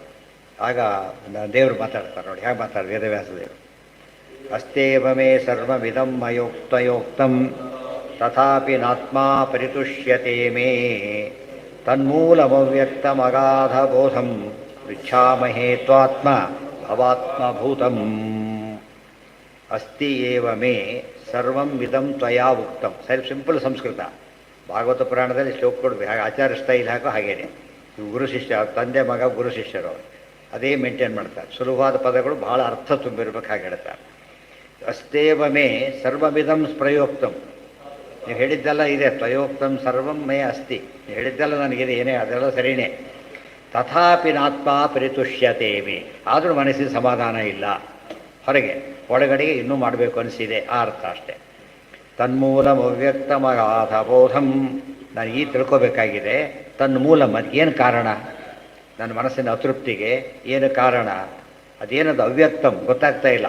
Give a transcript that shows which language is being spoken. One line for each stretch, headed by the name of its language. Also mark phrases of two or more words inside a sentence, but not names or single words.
Kannada: ಆಗ ದೇವರು ಮಾತಾಡ್ತಾರೆ ನೋಡಿ ಹೇಗೆ ಮಾತಾಡ್ತಾರೆ ವೇದವ್ಯಾಸದೇವರು.
Sanskrit: ಅಸ್ತೇವ ಮೇ ಸರ್ವಮಿದಂ ಮಯೋಕ್ತಯೋಕ್ತಂ ತಥಾಪಿ ನಾತ್ಮಾ ಪರಿತುಷ್ಯತೆ ಮೇ ತನ್ಮೂಲಮವ್ಯಕ್ತಮಗಾಧಬೋಧಂ ಪೃಚ್ಛಾಮಹೇ ತ್ವಾತ್ಮ ಭವಾತ್ಮಭೂತಂ. ಅಸ್ತಿ ಏವ ಮೇ ಸರ್ವಂ ಇದಂ ತ್ವಯಾ ಉಕ್ತಂ.
Kannada: ಸಿಂಪಲ್ ಸಂಸ್ಕೃತ. ಭಾಗವತ ಪುರಾಣದಲ್ಲಿ ಶ್ಲೋಕಗಳು ಹಾಗೆ ಆಚಾರ್ಯ ಸ್ಟೈಲ್ ಹಾಕೋ ಹಾಗೇನೆ. ಗುರು ಶಿಷ್ಯ, ತಂದೆ ಮಗ ಗುರು ಶಿಷ್ಯರು ಅದೇ ಮೇಂಟೈನ್ ಮಾಡ್ತಾರೆ. ಸುಲಭವಾದ ಪದಗಳು ಭಾಳ ಅರ್ಥ ತುಂಬಿರ್ಬೇಕು ಹಾಗೆ ಹೇಳ್ತಾರೆ.
Sanskrit: ಅಸ್ತೇವ ಮೇ ಸರ್ವಮಿದಂ ಪ್ರಯೋಕ್ತಂ.
Kannada: ನೀವು ಹೇಳಿದ್ದೆಲ್ಲ ಇದೆ.
Sanskrit: ತ್ವಯೋಕ್ತಂ ಸರ್ವಂ ಮೇ ಅಸ್ತಿ.
Kannada: ನೀವು ಹೇಳಿದ್ದೆಲ್ಲ ನನಗಿದೆ, ಏನೇ ಅದೆಲ್ಲ ಸರಿಯೇ.
Sanskrit: ತಥಾಪಿ ನಾತ್ಮ ಪರಿತುಷ್ಯತೆ ಮೇ.
Kannada: ಆದರೂ ಮನಸ್ಸಿನ ಸಮಾಧಾನ ಇಲ್ಲ. ಹೊರಗೆ ಒಳಗಡೆಗೆ ಇನ್ನೂ ಮಾಡಬೇಕು ಅನಿಸಿದೆ, ಆ ಅರ್ಥ ಅಷ್ಟೇ.
Sanskrit: ತನ್ಮೂಲಂ ಅವ್ಯಕ್ತಮಗಾಧ ಬೋಧಂ.
Kannada: ನಾನು ಈ ತಿಳ್ಕೋಬೇಕಾಗಿದೆ, ತನ್ಮೂಲಂ ಅದಕ್ಕೇನು ಕಾರಣ, ನನ್ನ ಮನಸ್ಸಿನ ಅತೃಪ್ತಿಗೆ ಏನು ಕಾರಣ, ಅದೇನದು ಅವ್ಯಕ್ತಂ ಗೊತ್ತಾಗ್ತಾ ಇಲ್ಲ.